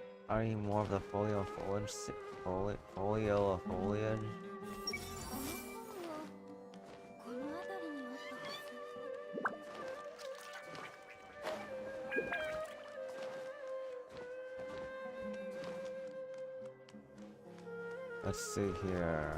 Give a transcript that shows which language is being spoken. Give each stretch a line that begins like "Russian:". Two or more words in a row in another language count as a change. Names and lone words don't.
English: Are you more of the folio foliage? Folio of foliage?
Japanese: この本はこの辺りにあったはず。
English: Let's see here.